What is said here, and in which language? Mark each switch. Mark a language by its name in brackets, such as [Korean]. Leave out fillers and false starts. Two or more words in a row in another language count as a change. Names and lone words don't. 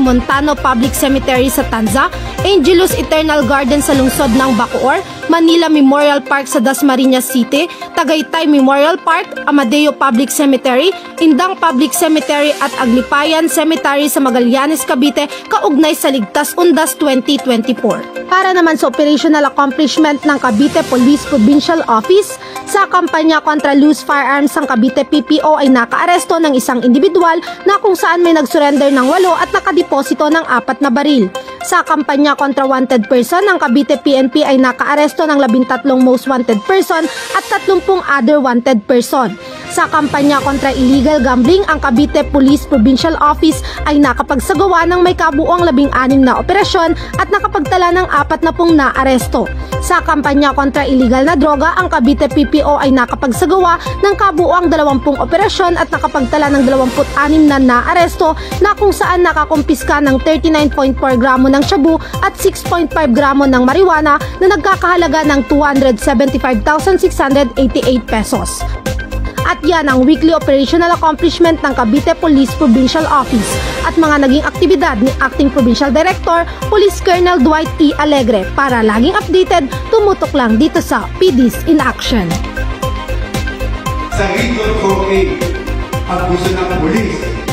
[Filipino] Montano Public Cemetery sa Tanza, Angelus Eternal Garden sa lungsod ng Bacoor, Manila Memorial Park sa Dasmariñas City, Tagaytay Memorial Park, Amadeo Public Cemetery, Indang Public Cemetery at Aglipayan Cemetery sa Magallanes, Cavite, kaugnay sa Ligtas Undas 2024. Para naman sa [English] operational accomplishment [Filipino] ng Cavite Police Provincial Office, sa kampanya kontra [English] loose firearms [Filipino] ng Cavite PPO ay nakaaresto ng isang individual na kung saan may nagsurrender ng 8 at nakadeposito ng 4 na baril. Sa kampanya kontra [English] wanted person [Filipino] ng Cavite PNP ay nakaaresto ng 13 [English] most wanted person [Filipino] at 30 [English] other wanted person. [Filipino] Sa kampanya kontra [English] illegal gambling, [Filipino] ang Cavite Police Provincial Office ay nakapagsagawa ng may kabuuang 16 na operasyon at nakapagtala ng 40 naaresto. Sa kampanya kontra illegal na droga, ang Cavite PPO ay nakapagsagawa ng kabuuang 20 operasyon at nakapagtala ng 26 na naaresto na kung saan nakakumpiska ng 39.4 gramo ng shabu at 6.5 gramo ng marijuana na nagkakahalaga ng 275,688 pesos. At yan ang [English] weekly operational accomplishment [Filipino] ng Cavite Police Provincial Office at mga naging aktibidad ni Acting Provincial Director Police Colonel Dwight E. Alegre. Para laging updated, tumutok lang dito sa PDs in Action. Sa Region 4A, ang gusto ng Police